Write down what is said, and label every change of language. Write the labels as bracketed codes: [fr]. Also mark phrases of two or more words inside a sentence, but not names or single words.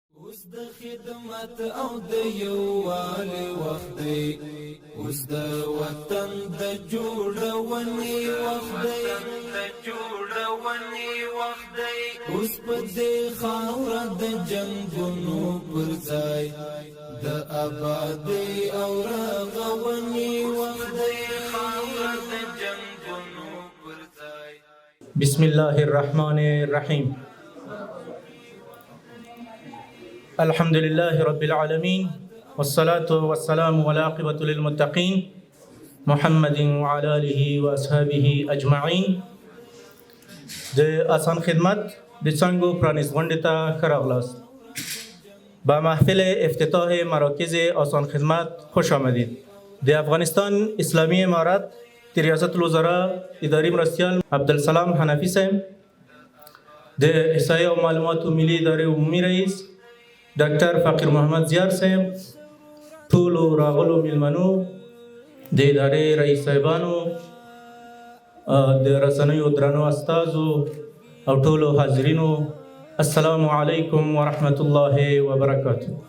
[ps] اوس د خدمت او د یووالي وخت دی، اوس د وطن د جوړونې وخت دی، اوس په دې خاوره د جنګونو پر ځای د آبادۍ او رغونې وخت دی، خاوره د جنګونو پر ځای. [ar] بسم الله الرحمن الرحيم. الحمد لله رب العالمين والصلاة والسلام والعاقبة للمتقين محمد وعلى آله وأصحابه أجمعين. [ps] د آسان خدمت د څنګهو پرانیست غونډې ته ښه راغلاست. [fa] با محفل افتتاح مراکز آسان خدمت خوش آمدید. [ps] د افغانستان اسلامی امارت د ریاست الوزراء اداري مرستیال عبدالسلام حنفي صاحب، د احصایې او معلوماتو ملي ادارې عمومي رئیس ډاکټر فقیر محمد زیار صاحب، ټولو راغلو میلمنو، د ادارې رئیس صاحبانو، د رسنیو درنو استازو او ټولو حاضرینو، [ar] السلام علیکم ورحمت الله وبرکاته.